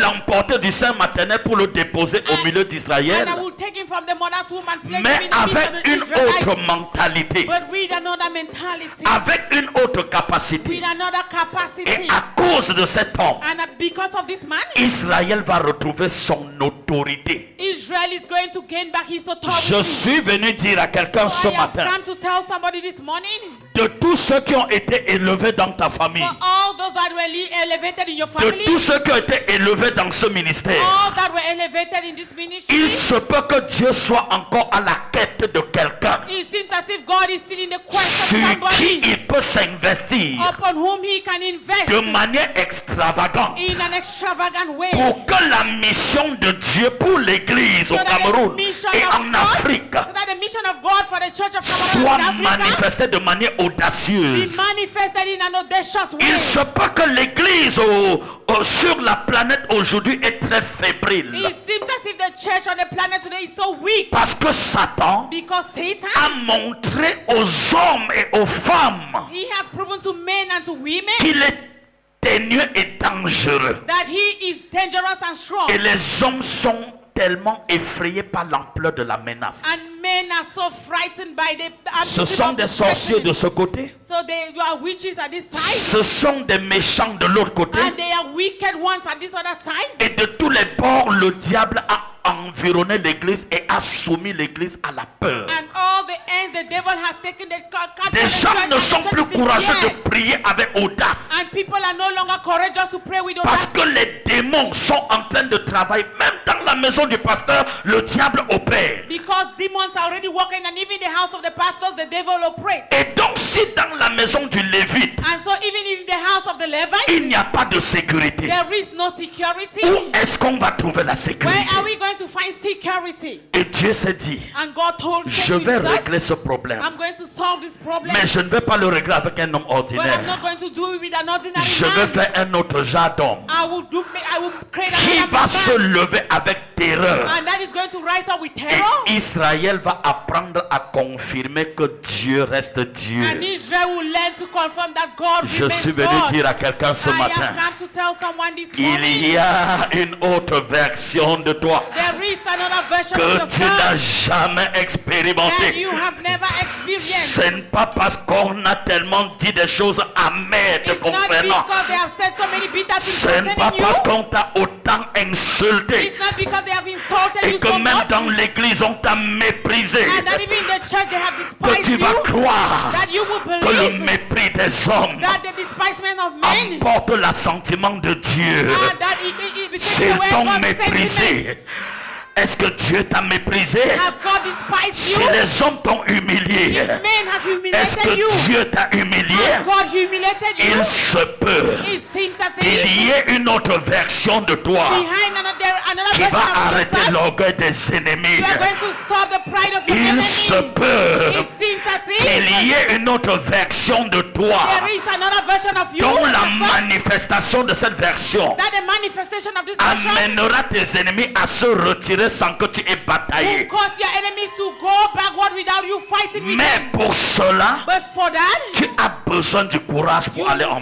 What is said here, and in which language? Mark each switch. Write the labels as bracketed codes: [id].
[fr] l'emporter du sein maternel pour le déposer au milieu [en] And [fr] d'Israël. [en] I will take him from the mother's womb and place him [fr] Mais [en] in the midst of [fr] avec [en] the [fr] une [en] Israelites. [fr] autre mentalité. [en] But with another mentality. [fr] Avec une autre capacité. [en] With another capacity. [fr] Et à cause de cet homme, [en] And because of this man, [fr] Israël va retrouver son autorité. [en] Israel is going to gain back his authority. [fr] Je suis venu dire à quelqu'un ce [en] So I have [fr] matin, [en] come to tell somebody this morning, [fr] de tous ceux qui ont été élevés dans ta famille, [en] for all those that were elevated in your [fr] de [en] family, [fr] tous ceux qui ont été élevés dans ce ministère, [en] all that were elevated in this ministry, [fr] il se peut que Dieu soit encore à la quête de quelqu'un [en] it seems as if God is still in the quest of [fr] sur qui [en] somebody [fr] il peut s'investir [en] upon whom he can invest [fr] de manière extravagante [en] in an extravagant way. [fr] pour que la mission de Dieu pour l'Église au [en] So that the [fr] Cameroun [en] mission [fr] et [en] of [fr] en [en] God- [fr] Afrique [en] so that the mission of God for the church of Cameroon [fr] soit [en] and Africa [fr] manifestée de manière [en] be [fr] audacieuse. [en] manifested in an audacious way. [fr] Il se peut que l'Église sur la planète aujourd'hui est très fébrile. [en] It seems as if the church on the planet today is so weak [fr] Parce que Satan [en] because Satan, [fr] a montré aux hommes et aux femmes [en] he has proven to men and to women [fr] qu'il est ténueux et dangereux. [en] that he is dangerous and strong. [fr] Et les hommes sont tellement effrayés par l'ampleur de la menace. [en] And men men are so frightened by the [fr] Ce sont des sorciers de ce côté. [en] So they are witches at this side. [fr] Ce sont des méchants de l'autre côté. [en] And they are wicked ones at this other side. [fr] Et de tous les bords, le diable a environné l'église et a soumis l'église à la peur. [en] And all the ends the devil has taken the [fr] Des gens ne sont plus courageux de prier avec audace. [en] And people are no longer courageous to pray with [fr] Parce audace. que les démons sont en train de travailler. Même dans la maison du pasteur, le diable opère. [en] Because demons are already working, and even in the house of the pastors, the devil operates. [fr] Et donc si dans la maison du Lévite, [en] And so even in the house of the Levites, [fr] il n'y a pas de sécurité, [en] there is no security. [fr] où est-ce qu'on va trouver la [en] Where [fr] sécurité? [en] are we going to find security? [fr] Et Dieu s'est dit, [en] And God told [fr] je [en] him [fr] vais [en] himself, [fr] régler ce problème. [en] I'm going to solve this problem. [fr] Mais je ne vais pas le régler avec un homme [en] But I'm [fr] ordinaire. [en] not going to do it with an ordinary [fr] Je vais [en] man. [fr] faire un autre genre d'homme [en] I will create [fr] qui [en] another [fr] va se [en] man. [fr] lever avec terreur. [en] And that is going to rise up with terror. [fr] Et Israël va apprendre à confirmer que Dieu reste [en] And [fr] Dieu. [en] Israel will learn to confirm that God [fr] Je [en] remains [fr] suis venu [en] God. [fr] dire à quelqu'un ce [en] I [fr] matin, [en] have come to tell someone this [fr] il [en] morning, [fr] y a une autre version de toi [en] there is another version [fr] que [en] of [fr] tu [en] yourself [fr] n'as jamais [en] that [fr] expérimenté. [en] you have never experienced. [fr] Ce n'est pas parce qu'on a tellement dit des choses amères te [en] It's not [fr] concernant. [en] because they have said so many bitter things [fr] Ce n'est pas [en] concerning [fr] parce [en] you. [fr] qu'on t'a autant insulté [en] It's not because they have insulted [fr] et [en] you [fr] que [en] so [fr] même [en] much. [fr] dans l'église on t'a méprisé [en] And that even in the church they have [fr] que [en] despised [fr] tu vas [en] you. [fr] croire [en] That you will [fr] que le [en] believe [fr] mépris des hommes [en] that the despisement of men. [fr] emporte l'assentiment de Dieu. [en] That it becomes [fr] S'ils [en] the way [fr] t'ont [en] God's sentiment. [fr] méprisé, est-ce que Dieu t'a méprisé? [en] Have God despised [fr] Si [en] you? [fr] les hommes t'ont humilié, [en] If men have [fr] est-ce que [en] humiliated you? [fr] Dieu t'a humilié? [en] Has God humiliated you? [fr] Il se peut [en] It seems as [fr] qu'il [en] if [fr] y ait une autre version de toi [en] behind another [fr] qui [en] version [fr] va [en] of [fr] arrêter [en] yourself, [fr] l'orgueil des ennemis. [en] you are going to stop the pride of your [fr] Il [en] enemy. [fr] se peut [en] It seems as [fr] qu'il [en] if [fr] y ait une autre version de toi [en] there is another version of you [fr] dont la [en] yourself, [fr] manifestation de cette version [en] that the manifestation of this version [fr] amènera tes ennemis à se retirer sans que tu aies [en] will [fr] bataillé. [en] cause your enemies to go backward without you fighting with [fr] Mais [en] them. [fr] pour cela, [en] But for that, [fr] tu as besoin du courage pour aller en